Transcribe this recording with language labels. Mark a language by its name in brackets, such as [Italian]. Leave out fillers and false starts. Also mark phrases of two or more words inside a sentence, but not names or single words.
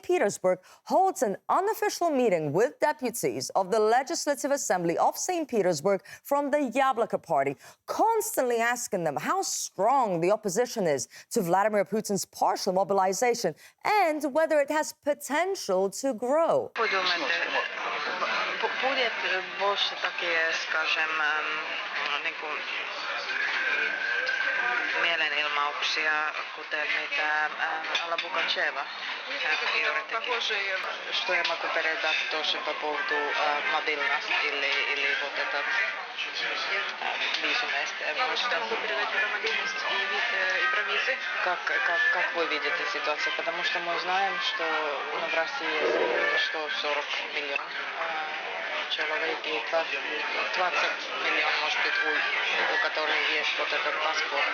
[English] Petersburg holds an unofficial meeting with deputies of the Legislative Assembly of St. Petersburg from the Yabloko Party, constantly asking them how strong the opposition is to Vladimir Putin's partial mobilization and whether it has potential to grow. [Russian] Будет больше такие, скажем, [Finnish] mielenilmauksia, kuten mitä Alla Pugacheva yritti. [Russian] Что я могу передать тоже по поводу мобильности или вот этот визумности? Что я могу передать про мобильность и про визы? Как вы видите ситуацию? Потому что мы знаем, что в России есть 40 миллионов человек и 20 миллионов, может быть, у которых есть вот этот паспорт.